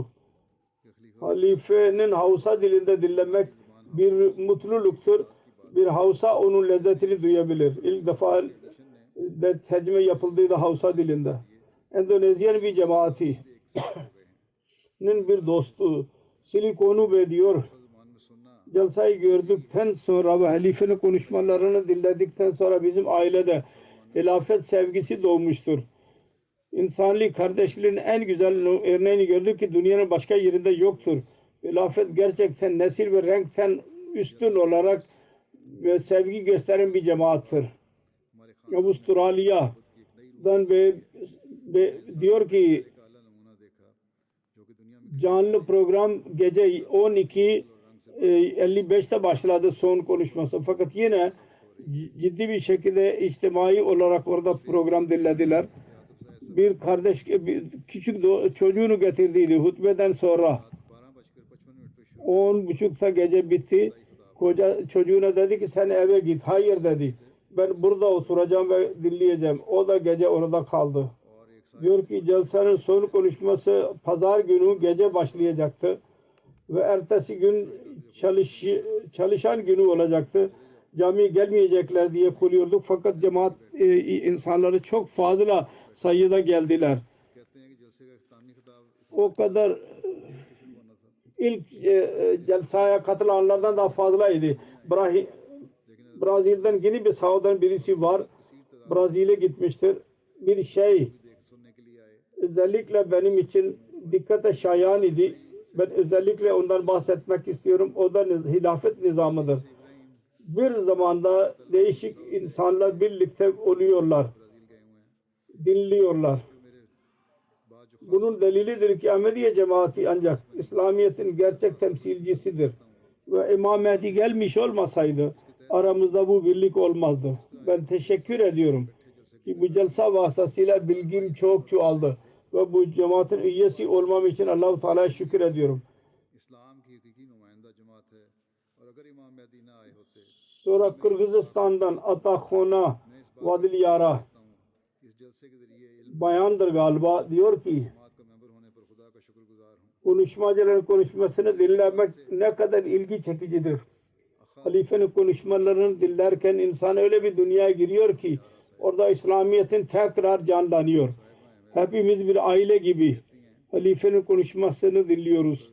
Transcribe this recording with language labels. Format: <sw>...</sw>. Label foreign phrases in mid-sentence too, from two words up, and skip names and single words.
<tr>Halifenin Hausa dilinde dinlemek bir mutluluktur. Bir Hausa onun lezzetini duyabilir. İlk defa de tercüme yapıldıydı Hausa dilinde. Endonezyan bir cemaatinin bir dostu Silikonu Bey diyor.</tr> <ur>مان میں سننا</ur> <tr>Celsayı gördükten sonra ve halifenin konuşmalarını dinledikten sonra bizim ailede hilafet sevgisi doğmuştur. İnsani kardeşliğin en güzel örneğini gördük ki dünyanın başka yerinde yoktur. Hilafet gerçekten nesil ve renkten üstün olarak ve sevgi gösteren bir cemaattir.</tr> <ur>ہمارے خان</ur> <tr>Avustralya'dan diyor ki</tr> <ur>ایک اعلیٰ نمونہ دیکھا جو کہ دنیا میں</ur> <tr>canlı program gece 12:55'te başladı son konuşması. Fakat yine ciddi bir şekilde içtimai olarak orada program dinlediler. Bir kardeş küçük çocuğunu getirdiydi hutbeden sonra.</tr> <ur>12:55 पे</ur> <tr>10:30'da gece bitti. Koca çocuğuna dedi ki sen eve git. Hayır dedi. Ben burada oturacağım ve dinleyeceğim. O da gece orada kaldı.</tr> <ur>اور ایک</ur> <tr>Diyor ki celsanın son konuşması pazar günü gece başlayacaktı. Ve ertesi gün çalışan günü olacaktı. Camiye gelmeyecekler diye koruyorduk. Fakat cemaat insanları çok fazla sayıda geldiler.</tr> <ur>کہتے ہیں کہ جلسے کا اختتامی خطاب</ur> <tr>O kadar</tr> <ur>ہوا تھا</ur> <tr>ilk celsaya katılanlardan daha fazlaydı. Brazil'den yeni bir sahadan birisi var. Brazil'e gitmiştir. Bir şey</tr> <ur>سننے کے لیے آئے</ur> <tr>özellikle benim için dikkate şayan idi. Ben özellikle ondan bahsetmek istiyorum. O da hilafet nizamıdır. Bir zamanda değişik insanlar birlikte oluyorlar. Dinliyorlar. Bunun delilidir ki Ahmediye cemaati ancak İslamiyet'in gerçek temsilcisidir. Ve İmam Mehdi gelmiş olmasaydı aramızda bu birlik olmazdı. Ben teşekkür ediyorum ki bu celsa vasıtasıyla bilgim çok çoğaldı. Ve bu cemaatin üyesi olmam için Allah-u Teala'ya şükür ediyorum.</tr> <ur>اسلام کی حقیقی نمائندہ جماعت ہے اور اگر امام مہدی نہ آئے ہوتے</ur> <tr>Sonra Kırgızistan'dan Atakhona Vadilyara</tr> <ur>ہوں اس جلسے کے ذریعے علم</ur> <tr>bayandır galiba diyor ki</tr> <ur>جماعت کا ممبر ہونے پر خدا کا شکرگزار ہوں</ur> <tr>konuşmacıların konuşmasını dinlemek ne kadar ilgi çekicidir. Halifenin konuşmalarını dinlerken insan öyle bir dünyaya giriyor ki orada İslamiyet'in tekrar canlanıyor. Hepimiz bir aile gibi halifenin konuşmasını dinliyoruz.</tr>